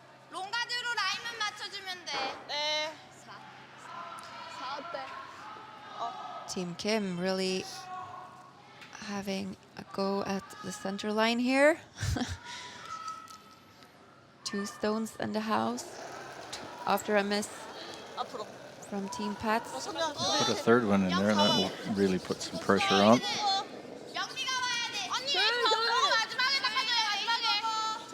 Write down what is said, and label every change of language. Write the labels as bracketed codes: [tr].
[ko] 롱가드로 라인만 맞춰주면 돼. 네. [en] Team Kim really having a go at the center line here. 2 stones in the house after a miss [ko] 앞으로. [en] from Team Paetz. Put a third one in there, that will really put some pressure on. [ko] 영미가 와야 돼. 언니 마지막에 닦아줘요.